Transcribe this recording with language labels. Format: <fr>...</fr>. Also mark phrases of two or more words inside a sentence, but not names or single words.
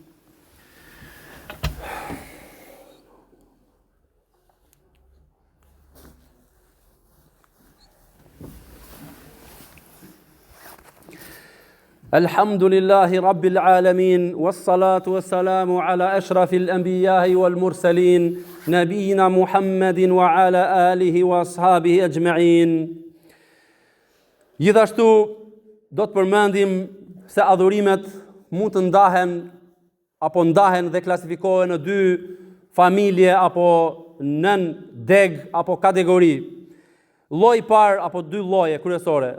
<ar>الحمد لله رب العالمين والصلاة والسلام على أشرف الأنبياء والمرسلين نبينا محمد وعلى آله وأصحابه أجمعين.</ar> <sq>Gjithashtu do të përmendim se adhurimet mund të ndahen dhe klasifikohen në dy familje apo nën deg apo kategori. Lloji parë apo dy lloje kryesore.</sq>